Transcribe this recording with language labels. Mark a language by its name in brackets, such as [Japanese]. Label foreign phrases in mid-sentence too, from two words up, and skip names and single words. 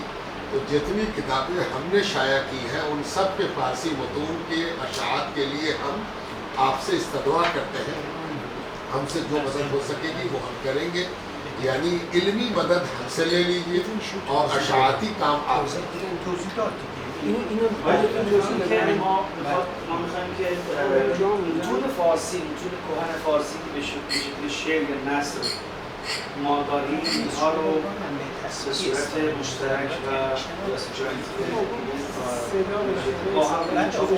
[Urdu] تو جتنی کتابیں ہم نے شائع کی ہیں ان سب کے فارسی متون کے اشاعت کے لیے ہم آپ سے استدعا کرتے ہیں. ہم سے جو مدد ہو سکے گی وہ ہم کریں گے یعنی علمی مدد ہم سے لے لیجیے اور اشاعتی کام آپ سے. [Persian] ما می‌خوایم که متون فارسی متون کهن فارسی که به شکل شعر یا نثر ما داریم اینها رو به صورت مشترک و با هم چاپش